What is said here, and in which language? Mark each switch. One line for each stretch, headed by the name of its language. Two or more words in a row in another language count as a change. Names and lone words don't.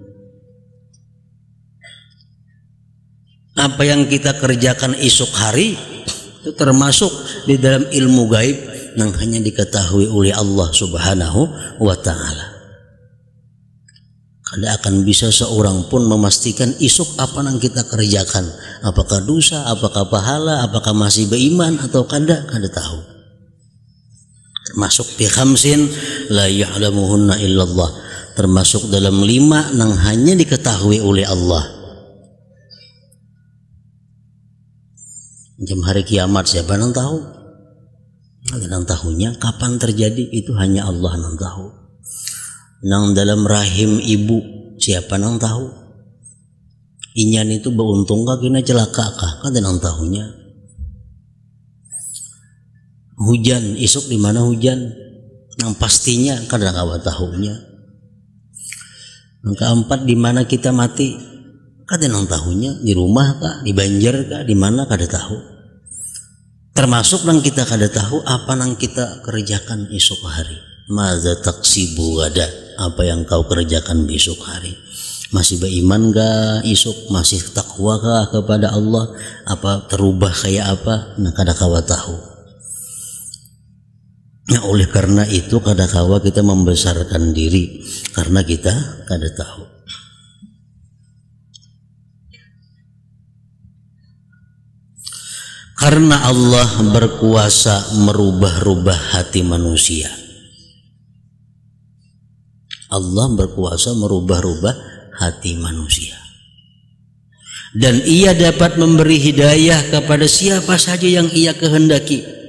Indonesian: Apa yang kita kerjakan esok hari itu termasuk di dalam ilmu gaib yang hanya diketahui oleh Allah
Arabic: Subhanahu wa Ta'ala.
Indonesian: Kada akan bisa seorang pun memastikan esok apa yang kita kerjakan, apakah dosa, apakah pahala, apakah masih beriman atau kada tahu.
Arabic: Termasuk fi khamsin la ya'lamuhunna illallah,
Indonesian: termasuk dalam 5 yang hanya diketahui oleh Allah. Jam hari kiamat siapa yang tahu? Ada yang tahunya, kapan terjadi itu hanya Allah yang tahu.
Banjar: nang dalam rahim ibu siapa nang tahu. Inyan itu beruntung kah kena celaka kah kada nang tahunya. Hujan esok di mana hujan nang pastinya kada kawa tahunya. Yang keempat di mana kita mati kada nang tahunya, di rumah kah, di banjar kah, di mana kada tahu. Termasuk nang kita kada tahu apa nang kita kerjakan esok hari.
Arabic: Maza taksibu gada,
Indonesian: apa yang kau kerjakan besok hari.
Banjar: Masih beriman kah esok, masih takwa kah kepada Allah, apa terubah kayak apa, nah kada kawa tahu. Nah oleh karena itu kada kawa kita membesarkan diri karena kita kada tahu.
Indonesian: Karena Allah berkuasa merubah-rubah hati manusia. Allah berkuasa merubah-rubah hati manusia. Dan ia dapat memberi hidayah kepada siapa saja yang ia kehendaki.